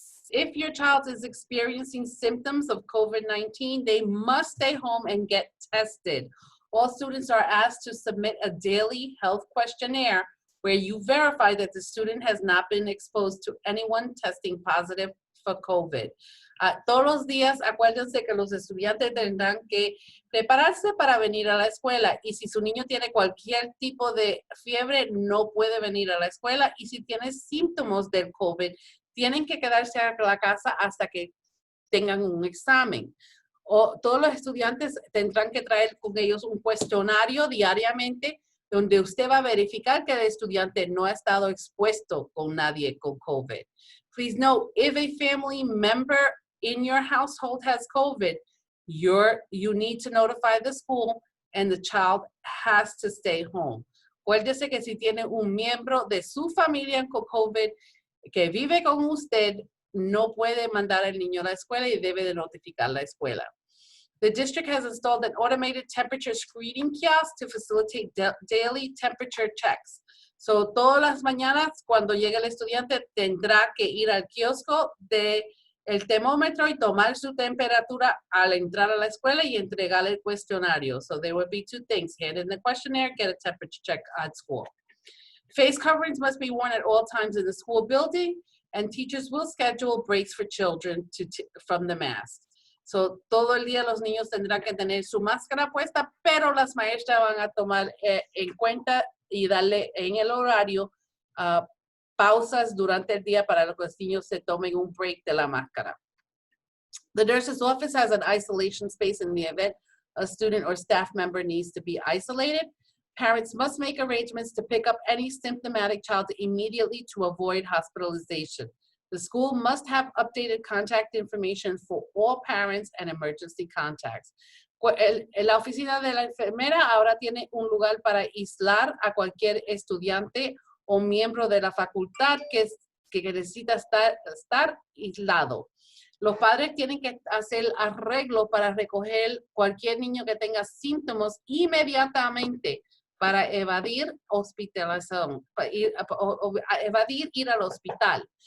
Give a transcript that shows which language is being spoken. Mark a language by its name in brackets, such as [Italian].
[English] If your child is experiencing symptoms of COVID-19, they must stay home and get tested. All students are asked to submit a daily health questionnaire where you verify that the student has not been exposed to anyone testing positive for COVID. [Spanish] Todos los días, acuérdense que los estudiantes tendrán que prepararse para venir a la escuela y si su niño tiene cualquier tipo de fiebre, no puede venir a la escuela y si tiene síntomas del COVID, tienen que quedarse a la casa hasta que tengan un examen. Todos los estudiantes tendrán que traer con ellos un cuestionario diariamente donde usted va a verificar que el estudiante no ha estado expuesto con nadie con COVID. [English] Please note, if a family member in your household has COVID, you need to notify the school and the child has to stay home. [Spanish] Acuérdese que si tiene un miembro de su familia con COVID que vive con usted, no puede mandar al niño a la escuela y debe de notificar la escuela. [English] The district has installed an automated temperature screening kiosk to facilitate daily temperature checks. [Spanish] So, todas las mañanas, cuando llegue el estudiante, tendrá que ir al kiosco del termómetro y tomar su temperatura al entrar a la escuela y entregar el cuestionario. [English] So, there will be two things. Hand in the questionnaire, get a temperature check at school. Face coverings must be worn at all times in the school building, and teachers will schedule breaks for children from the mask. [Spanish] So, todo el día los niños tendrán que tener su máscara puesta, pero las maestras van a tomar en cuenta y darle en el horario pausas durante el día para que los niños se tomen un break de la máscara. [English] The nurse's office has an isolation space in the event a student or staff member needs to be isolated. Parents must make arrangements to pick up any symptomatic child immediately to avoid hospitalization. The school must have updated contact information for all parents and emergency contacts. [Spanish] La oficina de la enfermera ahora tiene un lugar para aislar a cualquier estudiante o miembro de la facultad que necesita estar aislado. Los padres tienen que hacer arreglo para recoger cualquier niño que tenga síntomas inmediatamente para evadir hospitalización, evadir ir al hospital.